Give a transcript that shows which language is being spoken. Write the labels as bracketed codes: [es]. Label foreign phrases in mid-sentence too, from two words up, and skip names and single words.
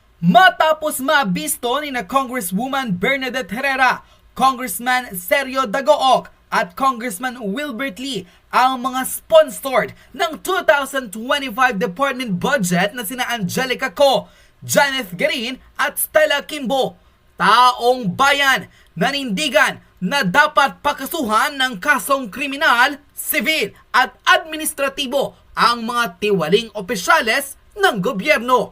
[tl] Matapos mabisto ni na Congresswoman Bernadette Herrera, Congressman Sergio Dagook at Congressman Wilbert Lee ang mga sponsored ng 2025 department budget na sina Angelica Co, Janeth Garin at Stella Kimbo. Taong bayan nanindigan na dapat pakasuhan ng kasong kriminal, sibil at administratibo ang mga tiwaling opisyales ng gobyerno.